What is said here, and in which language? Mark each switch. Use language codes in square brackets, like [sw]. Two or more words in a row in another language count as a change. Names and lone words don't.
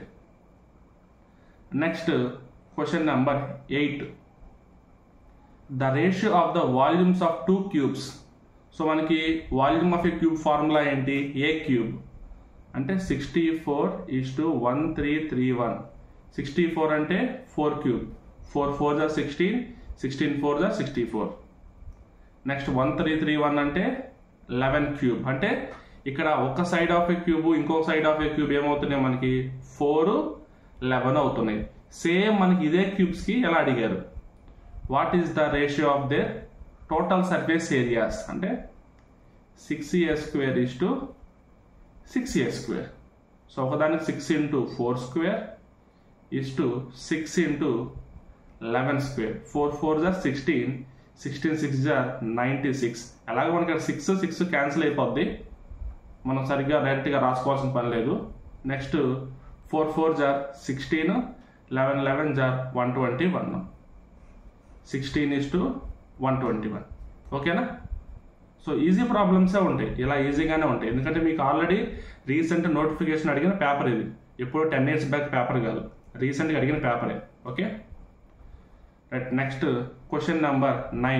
[en] Next question number 8. The ratio of the volumes of 2 cubes. [te] సో మనకి [en] volume of a cube formula [te] ఏంటి? [en] a cube [te] అంటే 64:1331. [en] 64 అంటే 4 క్యూబ్, 4 4s are 16, 16 4s are 64. [te] నెక్స్ట్ 1331 అంటే 11 క్యూబ్. అంటే ఇక్కడ ఒక [en] side of a cube [te] ఇంకొక [en] side of a cube [te] ఏమవుతున్నాయి మనకి? 4 11 అవుతున్నాయి. సేమ్ మనకి ఇదే క్యూబ్స్కి ఎలా అడిగారు? [en] What is the ratio of their total surface areas అంటే 6a² 6a². [te] సో ఒకదానికి 6 × 4² 6 × 11². [en] 4 4s are 16, 16 6s are 96. [te] అలాగే మనకి 6 క్యాన్సిల్ అయిపోద్ది, మనం సరిగ్గా డైరెక్ట్గా రాసుకోవాల్సిన పని లేదు. [en] నెక్స్ట్ 4 4s are 16, 11 11s are 121. 16:121. [te] ఓకేనా? [en] so easy problems [te] ఉంటాయి, ఇలా ఈజీగానే ఉంటాయి. ఎందుకంటే మీకు [en] already recent notification [te] అడిగిన పేపర్ ఇది, ఎప్పుడు [en] 10 years back paper [te] కాదు, రీసెంట్గా అడిగిన పేపరే. [en] Okay, right. Next question number 9.